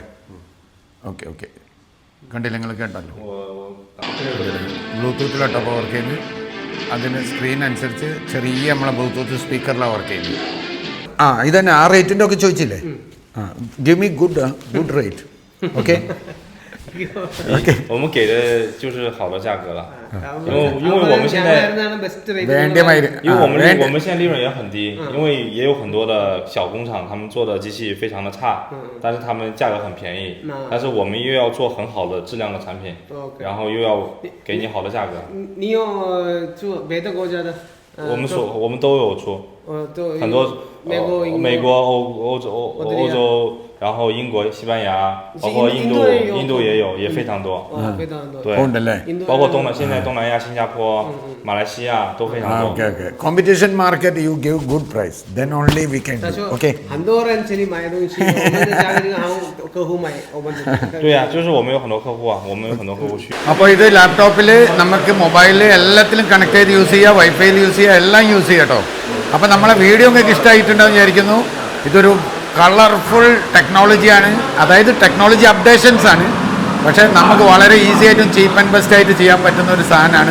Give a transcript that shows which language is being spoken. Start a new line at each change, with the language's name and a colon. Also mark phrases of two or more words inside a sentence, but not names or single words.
English: okay okay,
Malayalam: കണ്ടില്ല നിങ്ങൾ കേട്ടല്ലോ. ബ്ലൂടൂത്തിലോട്ടോ അപ്പോൾ വർക്ക് ചെയ്യുന്നത്. അതിന് സ്ക്രീൻ അനുസരിച്ച് ചെറിയ നമ്മളെ ബ്ലൂടൂത്ത് സ്പീക്കറിലാണ് വർക്ക് ചെയ്യുന്നത്. ഇതന്നെ ആ റേറ്റിൻ്റെ ഒക്കെ ചോദിച്ചില്ലേ?
English: give me good rate.
Malayalam: ഓക്കെ,
Chinese: 我们给的就是好的价格了，因为我们现在，因为我们现在利润也很低，因为也有很多的小工厂，他们做的机器非常的差，但是他们价格很便宜，但是我们又要做很好的质量的产品，然后又要给你好的价格。你有做别的国家的？我们都有出，很多美国、欧洲。然后英国、西班牙，包括印度也有，也非常多。非常多。对，包括现在东南亚、新加坡、马来西亚都非常多。
English: Okay. Competition market, you give good price, then only we can do. Okay.
Chinese: 很多人这里买东西，我们的家里客户买，我们。对呀，就是我们有很多客户啊，我们有很多客户去。
Malayalam: അപ്പോൾ ഇത് ലാപ്ടോപ്പിൽ നമുക്ക് മൊബൈലിൽ എല്ലാത്തിലും കണക്ട് ചെയ്ത് യൂസ് ചെയ്യുക, വൈഫൈയിൽ യൂസ് ചെയ്യുക, എല്ലാം യൂസ് ചെയ്യുക കേട്ടോ. അപ്പോൾ നമ്മളെ വീഡിയോ നിങ്ങൾക്ക് ഇഷ്ടമായിട്ടുണ്ടെന്ന് വിചാരിക്കുന്നു. ഇതൊരു
English: colorful technology,
Malayalam: അതായത്
English: technology updations
Malayalam: ആണ്. പക്ഷേ നമുക്ക് വളരെ ഈസി ആയിട്ടും
English: cheap and best
Malayalam: ആയിട്ട് ചെയ്യാൻ പറ്റുന്ന ഒരു സാധനമാണ്.